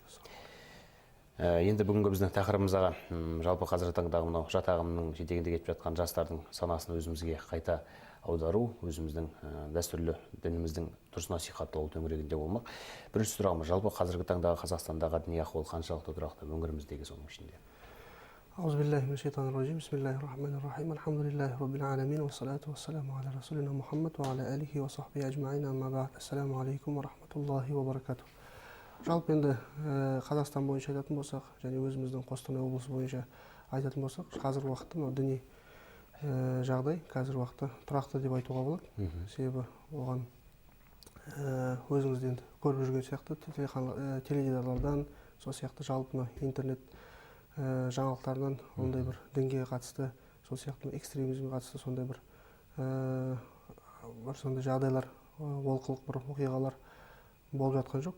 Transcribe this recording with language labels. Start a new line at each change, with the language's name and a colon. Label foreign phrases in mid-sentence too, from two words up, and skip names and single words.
Kazakh: Енді бүгінгі біздің тақырыбымызға жалпы қазіргі таңдағы мынау жат ағымның жетегінде кетіп жатқан жастардың санасын өзімізге қайта аудару, өзіміздің дәстүрлі дініміздің дұрыс насихатталу төңірегінде болмақ. Бірінші сұрағымыз, жалпы қазіргі таңдағы Қазақстандағы діни ахуал қаншалықты тұрақты өңіріміздегі соның ішінде?
Arabic: أعوذ بالله من الشيطان الرجيم. بسم الله الرحمن الرحيم. الحمد لله رب العالمين. والصلاة والسلام على رسولنا محمد وعلى آله وصحبه أجمعين. أما بعد. السلام عليكم ورحمة الله وبركاته.
Kazakh: Жалпы енді Қазақстан бойынша айтатын болсақ, және өзіміздің Қостанай облысы бойынша айтатын болсақ, қазіргі уақытта діни жағдай қазіргі уақытта тұрақты деп айтуға болады. Себебі оған өзіңіз енді көріп жүрген сияқты теледидарлардан, сол сияқты жалпы интернет жаңалықтарынан ондай бір дінге қатысты, сол сияқты экстремизмге қатысты сондай бір сондай жағдайлар, олқылық бір оқиғалар болып жатқан жоқ.